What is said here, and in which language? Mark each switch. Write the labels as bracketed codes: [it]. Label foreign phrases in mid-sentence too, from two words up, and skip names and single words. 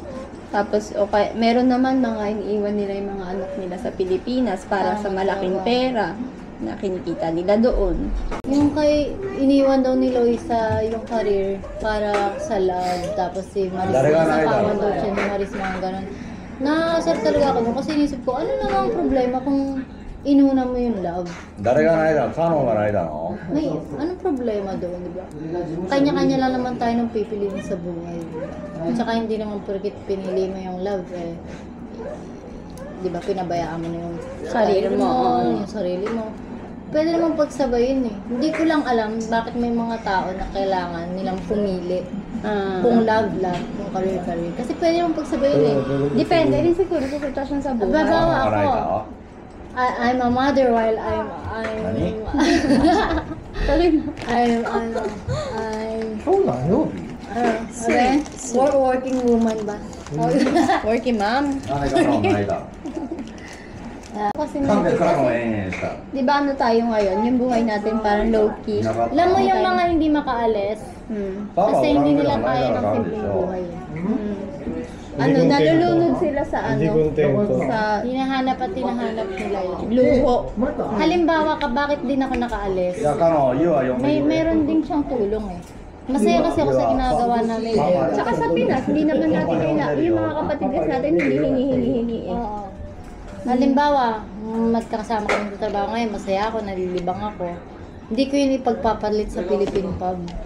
[tl] Tapos, okay, meron naman mga iniiwan nila yung mga anak nila sa Pilipinas para sa malaking pera na kinikita nila doon. yung kay iniwan daw ni Loisa yung career para sa love, tapos si Maris, Dalaga na nasapawan ito. daw siya ni Maris, mga ganun. Nakasar talaga ako doon kasi inisip ko, ano naman ang problema kung inuna mo yung love? [ja] 誰が泣いたの？カノンが泣いたの？ [tl] May, anong problema doon, di ba? Kanya-kanya lang naman tayo ng pipiliin sa buhay, di ba? At saka hindi naman porkit pinili mo yung love, di ba, pinabayaan mo na yung Sarili mo. yung sarili mo. Pwede naman pagsabayin eh. Hindi ko lang alam bakit may mga tao na kailangan nilang pumili kung love, kung career. Kasi pwede naman pagsabayin eh. Depende rin siguro sa sitwasyon sa buhay. Babawa [ja] カノンが泣いた [tl] ako. [ja] の？ [en] I'm a mother while I'm [ja] Nani? [en] I'm [ja] そうなの [en] working woman ba? Working mom. [ja] なんでカノンが泣いたの？ [tl] Kasi [ja] なんでカノン延々したの？ [tl] Di ba tayo ngayon? Yung buhay natin parang low-key. alam mo yung mga hindi makaalis, kasi hindi nila kaya ng simpleng buhay. Nalulunod sila sa Hindi kontento. sa Hinahanap at hinahanap nila yun. luho. Halimbawa ka, bakit din ako nakaalis? [ja] いや、カノン、言うわよ。 [tl] Meron din siyang tulong eh. Masaya kasi ako sa ginagawa namin. Tsaka sa Pinas, hindi naman natin kailangan. Yung mga kapatid natin, hindi hinihingi. Oo. Halimbawa, magkakasama kami sa trabaho ngayon, masaya ako, nalilibang ako. Hindi ko yun ipagpapalit sa Philippine pub.